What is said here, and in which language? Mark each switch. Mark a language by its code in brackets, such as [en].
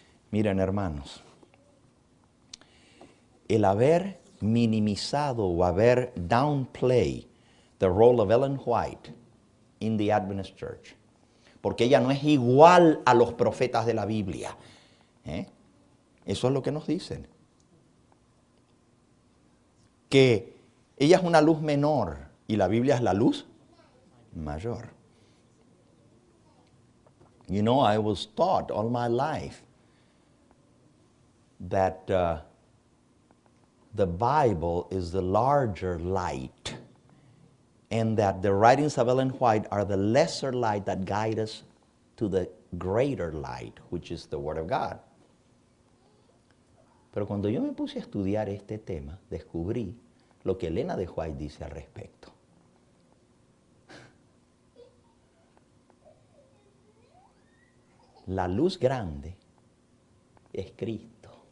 [es] Miren, hermanos, el haber minimizado o haber [en] downplayed the role of Ellen White in the Adventist Church, [es] porque ella no es igual a los profetas de la Biblia. Eso es lo que nos dicen. Que ella es una luz menor y la Biblia es la luz mayor. [en] You know, I was taught all my life that the Bible is the larger light, and that the writings of Ellen White are the lesser light that guide us to the greater light, which is the Word of God. [es] Pero cuando yo me puse a estudiar este tema, descubrí lo que Elena de White dice al respecto. La luz grande es Cristo.